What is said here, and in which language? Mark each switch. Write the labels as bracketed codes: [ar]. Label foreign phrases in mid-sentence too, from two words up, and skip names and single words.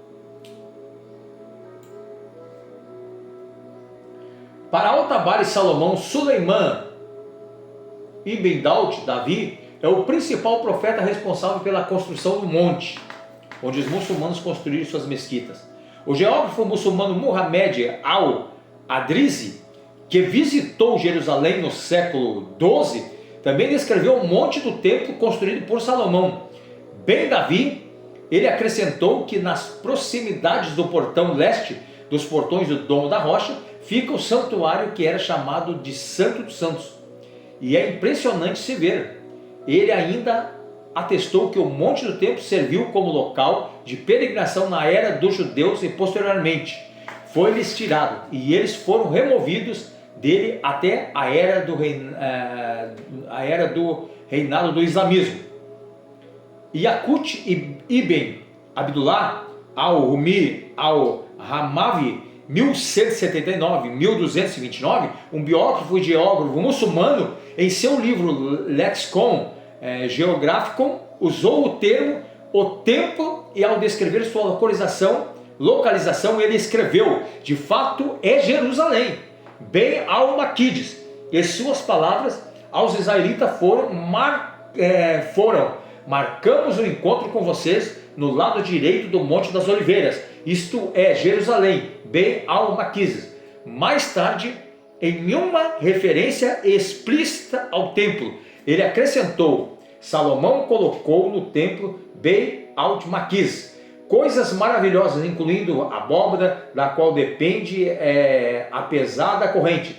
[pt] Para Altabar e Salomão, Suleimã ibn Daud, Davi, é o principal profeta responsável pela construção do monte, onde os muçulmanos construíram suas mesquitas. O geógrafo muçulmano Muhammad al-Adrizi, que visitou Jerusalém no século XII, também descreveu o monte do templo construído por Salomão. Ben Davi, ele acrescentou que nas proximidades do portão leste, dos portões do Domo da Rocha, fica o santuário que era chamado de Santo dos Santos. E é impressionante se ver. Ele ainda atestou que o Monte do Templo serviu como local de peregrinação na era dos judeus e posteriormente foi-lhes tirado e eles foram removidos dele até a era do reinado do islamismo. Yaqut ibn Abdullah al-Rumi al-Hamavi, 1179-1229, um biógrafo e geógrafo muçulmano, em seu livro Lexicon Geographicum, usou o termo o templo e ao descrever sua localização ele escreveu: de fato é Jerusalém, bem al-Maquides. E suas palavras aos israelitas foram: marcamos o encontro com vocês no lado direito do Monte das Oliveiras, isto é Jerusalém, bem al-Maquides. Mais tarde, em uma referência explícita ao templo, ele acrescentou: Salomão colocou no templo bem al-Maquides coisas maravilhosas, incluindo a abóbada, da qual depende a pesada corrente.